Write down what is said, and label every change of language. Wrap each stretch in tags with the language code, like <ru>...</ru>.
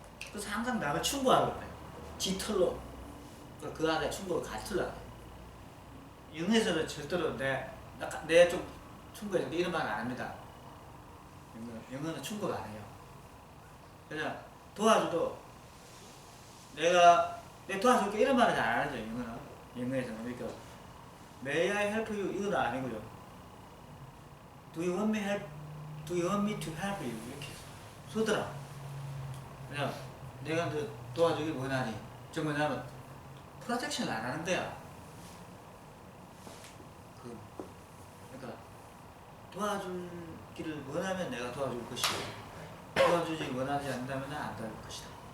<ko>그래서 항상 남을 충고하는 거예요. 지 틀로. 그 안에 충고를 가르치려고. 영어에서는 절대로 내 좀 충고해서 이런 말 안 합니다. 영어는 충고가 안 해요. 그냥 도와줘도 내 도와줄게 이런 말은 잘 안 하죠. 영어에서는. 그러니까</ko> <en>May I help you</en> <ko>이건 아니고요.</ko> <en>Do you want me to help you</en> <ko>이렇게 쓰더라. 그냥 내가 너 도와주길 원하니. 저 뭐냐면 프로텍션을 안 하는 거야. 그러니까 도와주기를 원하면 내가 도와줄 것이고 도와주지 원하지 않는다면 안 도와줄 것이다.</ko>